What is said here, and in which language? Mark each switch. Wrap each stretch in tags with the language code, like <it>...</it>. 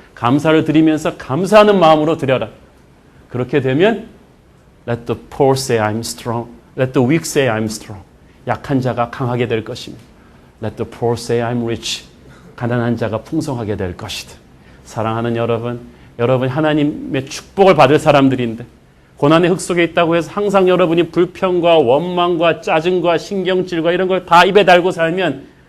<ko>감사를 드리면서 감사하는 마음으로 드려라. 그렇게 되면</ko> <en>Let the poor say I'm strong. Let the weak say I'm strong.</en> <ko>약한 자가 강하게 될 것입니다.</ko> <en>Let the poor say I'm rich.</en> <ko>가난한 자가 풍성하게 될 것이다. 사랑하는 여러분, 여러분 하나님의 축복을 받을 사람들인데 고난의 흙 속에 있다고 해서 항상 여러분이 불평과 원망과 짜증과 신경질과 이런 걸 다 입에 달고 살면</ko>